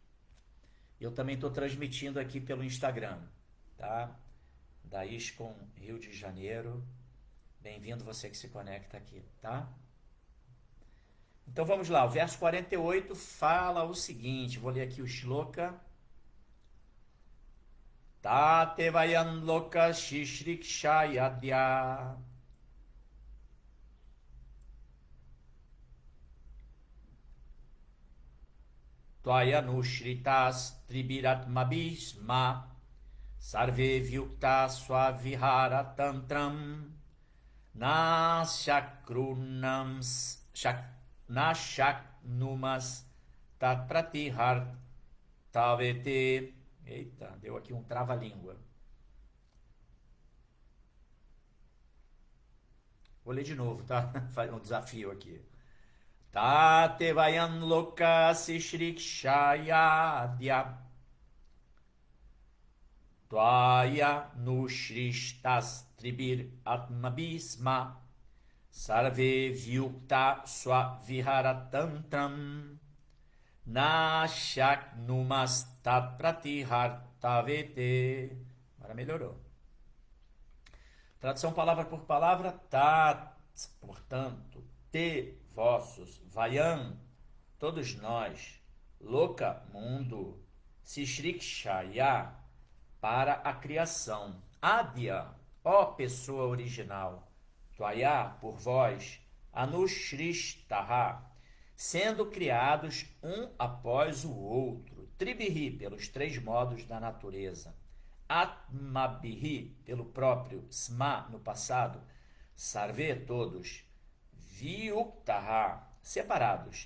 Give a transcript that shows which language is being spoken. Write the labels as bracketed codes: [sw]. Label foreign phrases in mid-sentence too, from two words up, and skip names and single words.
[pt] Eu também estou transmitindo aqui pelo Instagram, tá? Da ISKCON Rio de Janeiro. Bem-vindo você que se conecta aqui, tá? Então vamos lá, o verso 48 fala o seguinte, vou ler aqui o shloka. [sa] ततो वयं लोक सिसृक्षयाद्य त्वया नुसृष्टास् त्रिभिरात्मभिस्म सर्वे वियुक्ता स्वविहार तन्त्रं न शक्नुमस् नशक्नुमस् तत्प्रतिहर् तवे ते. [pt] Eita, deu aqui um trava-língua. Vou ler de novo, tá? Faz um desafio aqui. [sa] ततो वयं लोक सिसृक्षयाद्य त्वया नुसृष्टास् त्रिभिर् आत्मभिस्म सर्वे वियुक्ता स्वविहारतन्त्रं नशक्नुमस् तत्प्रतिहर्तवे ते. [pt] Agora melhorou. Tradução palavra por palavra. Tat, portanto, te, vossos, vayan, todos nós, loka, mundo, sishrikshaya, para a criação, adya, ó pessoa original, Tvaya, por vós, anushristaha, sendo criados um após o outro, tribihi, pelos três modos da natureza, atmabihi, pelo próprio, sma, no passado, sarve, todos, Vyuktaha, separados.